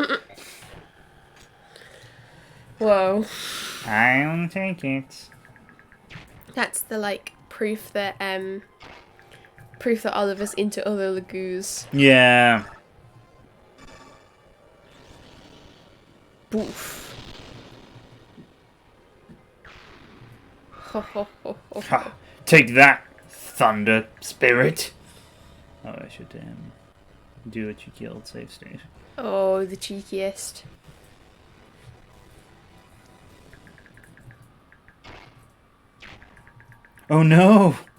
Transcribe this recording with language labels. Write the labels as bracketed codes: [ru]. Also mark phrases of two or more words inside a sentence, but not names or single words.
[en] Whoa. I'll take it. That's the, like, proof that Oliver's into other Lagoos. Yeah. Boof. Ho ho ho ho. Ha. Take that, thunder spirit. Oh, I should do a cheeky old save state. Oh, the cheekiest. Oh no!